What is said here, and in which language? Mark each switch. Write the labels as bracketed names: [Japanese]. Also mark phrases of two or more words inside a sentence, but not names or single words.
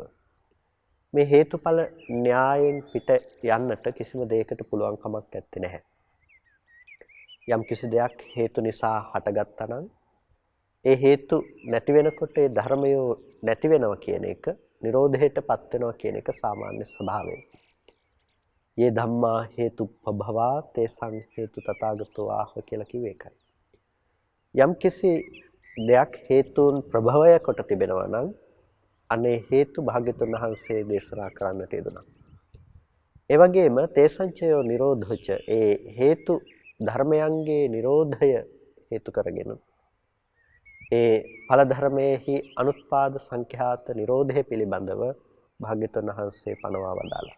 [Sinhala] මේ හේතුඵල න්‍යායෙන් පිට යන්නට කිසිම දෙයකට පුළුවන් කමක් නැත්තේ නැහැ. යම් කිසි දෙයක් හේතු නිසා හටගත්තා නම් ඒ හේතු නැති වෙනකොට ඒ ධර්මය නැති වෙනවා කියන එක නිරෝධයටපත් වෙනවා කියන එක සාමාන්‍ය ස්වභාවය. [Pali] යේ ධම්මා හේතුප්පභවා තේසං හේතු තථාගතෝ ආහ [Sinhala] කියලා කිව්වේ ඒකයි. යම් කිසි දෙයක් හේතුන් ප්‍රභවය කොට තිබෙනවා නම් අනේ හේතු භාග්‍යතුන් වහන්සේ දේශනා කරන්නට යෙදුණා. ඒ වගේම [Pali] තේසංචයෝ නිරෝධොච [Sinhala] ඒ හේතු ධර්මයන්ගේ නිරෝධය හේතු කරගෙන ඒ ඵල ධර්මයේහි අනුත්පාද සංඛ්‍යාත නිරෝධය පිළිබඳව භාග්‍යතුන් වහන්සේ පනවා වදාළා.